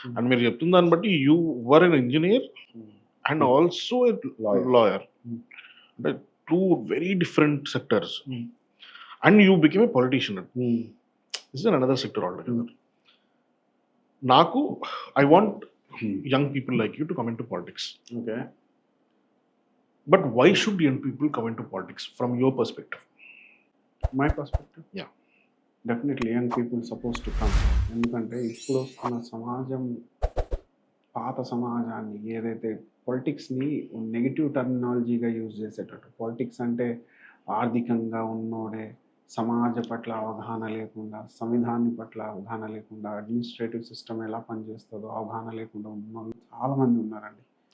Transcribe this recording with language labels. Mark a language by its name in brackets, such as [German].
[English] and [Telugu] మీరు చెప్తున్న దాన్ని బట్టి [English] You were an engineer and also a lawyer. అంటే two very different sectors. And you became a politician. This is another sector altogether. నాకు I want young people like you to come in to politics. Okay. But why should young people come into politics from your perspective? My perspective, Yeah. Definitely young people suppose to come. [Telugu] ఎందుకంటే ఇప్పుడు వస్తున్న సమాజం, పాత సమాజాన్ని ఏదైతే పొలిటిక్స్‌ని negative టర్మినాలజీగా use చేసేటట్టు, politics అంటే ఆర్థికంగా ఉన్నోడే, సమాజ పట్ల అవగాహన లేకుండా, సంవిధానం పట్ల అవగాహన లేకుండా, అడ్మినిస్ట్రేటివ్ సిస్టమ్ ఎలా పనిచేస్తుందో అవగాహన లేకుండా ఉన్నోళ్ళు చాలామంది ఉన్నారండి.